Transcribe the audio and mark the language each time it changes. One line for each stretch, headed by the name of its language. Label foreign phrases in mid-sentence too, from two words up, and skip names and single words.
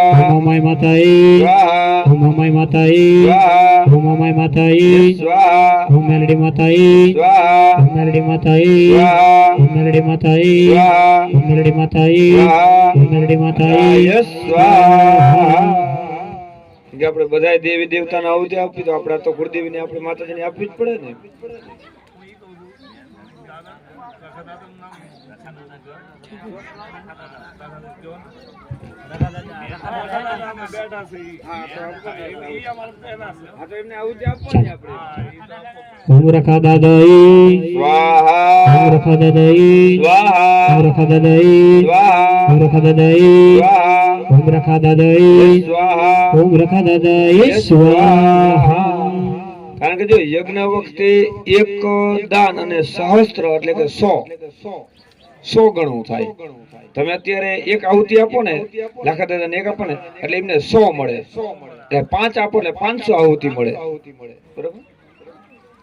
Sanskrit: ओम मामाय माताई स्वाहा. ओम मामाय माताई स्वाहा. ओम मामाय माताई स्वाहा. ओम मेलडी माताई स्वाहा. ओम मेलडी माताई स्वाहा. ओम मेलडी माताई स्वाहा. ओम मेलडी माताई स्वाहा. ओम मेलडी माताई સ્વાહા.
Gujarati: કે આપણે બધા દેવી દેવતાને આહુતિ આપી તો આપણા તો કુળદેવીને આપણે માતાજીને આપવી જ પડે ને.
Sanskrit: ओम रखा दादाई સ્વાહા. ओम रखा दादाई સ્વાહા. ओम रखा दादाई સ્વાહા. ओम रखा दादाई સ્વાહા. ओम रखा दादाई સ્વાહા. ओम रखा दादाई स्वाहा.
Gujarati: કારણ કે જો યજ્ઞ વખતે એક દાન અને સહસ્ત્ર એટલે કે 100 ગણું થાય. તમે અત્યારે એક આહુતિ આપો ને લાખા દાદાને એક આપો ને એટલે એમને 100 મળે. એટલે 5 આપો એટલે 500 આહુતિ મળે. બરાબર.